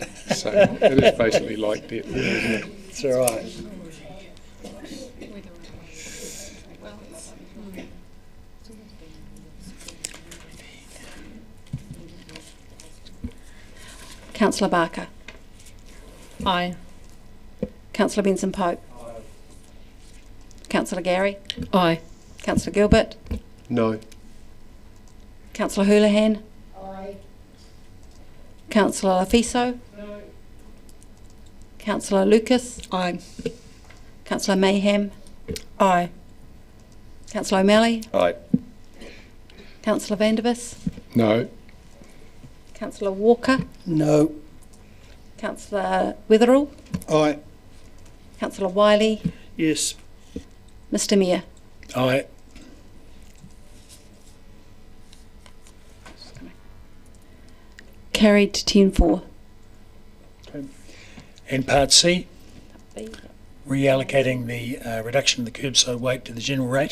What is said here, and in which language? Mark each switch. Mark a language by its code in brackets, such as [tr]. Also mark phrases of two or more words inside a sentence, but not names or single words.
[en] So it is basically like debt, isn't it? It's all right. Councillor Barker. Aye. Councillor Benson Pope. Councillor Gary. Aye. Councillor Gilbert. No. Councillor Houlihan. Councillor Lafiso. No. Councillor Lucas. Aye. Councillor Mayhem. Aye. Councillor O'Malley. Aye. Councillor Vandervis. No. Councillor Walker. No. Councillor Witherall. Aye. Councillor Wiley. Yes. Mr Mayor. Aye. Carried 10-4. And Part C, reallocating the reduction of the curbside weight to the general rate.